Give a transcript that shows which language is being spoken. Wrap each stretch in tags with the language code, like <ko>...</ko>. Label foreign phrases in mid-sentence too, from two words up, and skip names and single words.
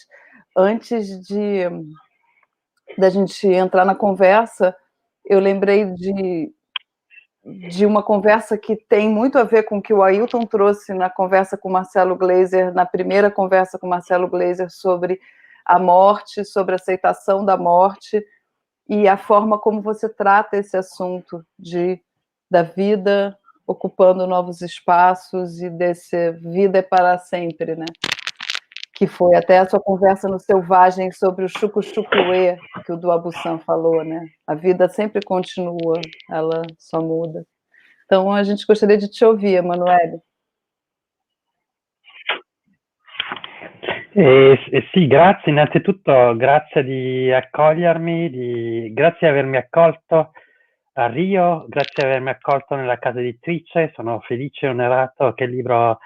<pt>Antes da gente entrar na conversa, eu lembrei de uma conversa que tem muito a ver com o que o Ailton trouxe na conversa com o Marcelo Gleiser, na primeira conversa com o Marcelo Gleiser sobre a morte, sobre a aceitação da morte, e a forma como você trata esse assunto da vida ocupando novos espaços e desse vida é para sempre, né? Que foi até a sua conversa no Selvagem sobre o chucu-chucuê, que o Duabusan falou, né? A vida sempre continua, ela só muda. Então, a gente gostaria de te ouvir, Emanuele.</pt> <it>Sì, grazie innanzitutto, grazie di accogliermi, grazie di avermi accolto a Rio, grazie di avermi accolto nella casa editrice, sono felice e onorato che il libro</it>